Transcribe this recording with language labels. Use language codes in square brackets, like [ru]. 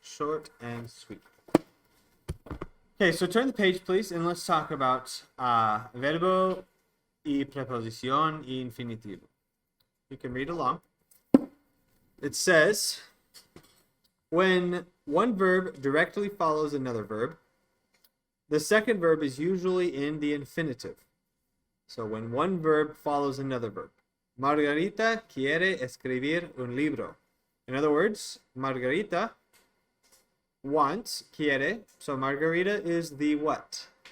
[en] Short and sweet. Okay, so turn the page, please, and let's talk about [es] verbo y preposición y infinitivo. [en] You can read along. It says, when one verb directly follows another verb, the second verb is usually in the infinitive. So when one verb follows another verb. [es] Margarita quiere escribir un libro. [en] In other words, Margarita wants, quiere. So Margarita is the what?